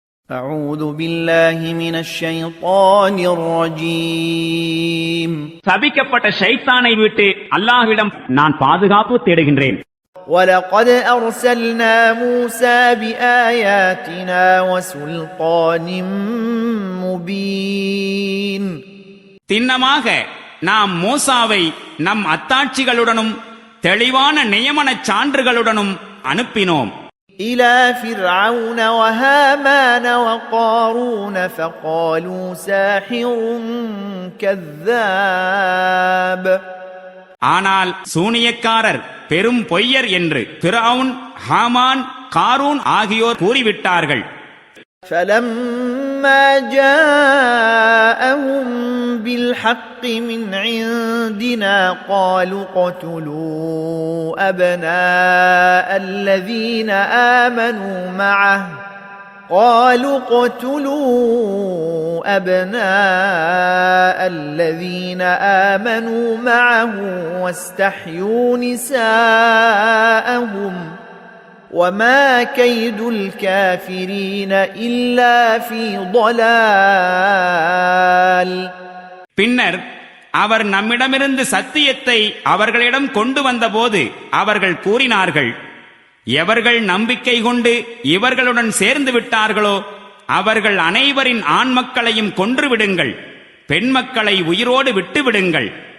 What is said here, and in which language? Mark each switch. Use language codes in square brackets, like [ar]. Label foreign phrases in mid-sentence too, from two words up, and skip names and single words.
[ar] أعوذ بالله من الشيطان الرجيم [ta] சபிக்கப்பட்ட ஷைத்தானை விட்டு அல்லாஹ்விடம் நான் பாதுகாப்பு தேடுகின்றேன். [ar] ولقد أرسلنا موسى بآياتنا وسلطان مبين [ta] திண்ணமாக நாம் மூசாவை நம் அத்தாட்சிகளுடனும் தெளிவான நியமனச் சான்றுகளுடனும் அனுப்பினோம். [ar] إلى فرعون وهامان وقارون فقالوا ساحر كذاب [ta] ஆனால் சூனியக்காரர் பெரும் பொய்யர் என்று பிர்அவுன், ஹாமான், காரூன் ஆகியோர் கூறிவிட்டார்கள். [ar] فلما جاءهم بالحق من عندنا قالوا اقتلوا أبناء الذين آمنوا معه واستحيوا نساءهم وما كيد الكافرين إلا في ضلال. [ta] பின்னர் அவர் நம்மிடமிருந்து சத்தியத்தை அவர்களிடம் கொண்டு வந்தபோது அவர்கள் கூறினார்கள், எவர்கள் நம்பிக்கை கொண்டு இவர்களுடன் சேர்ந்து விட்டார்களோ அவர்கள் அனைவரின் ஆண் மக்களையும் கொன்றுவிடுங்கள், பெண் மக்களை உயிரோடு விட்டுவிடுங்கள்.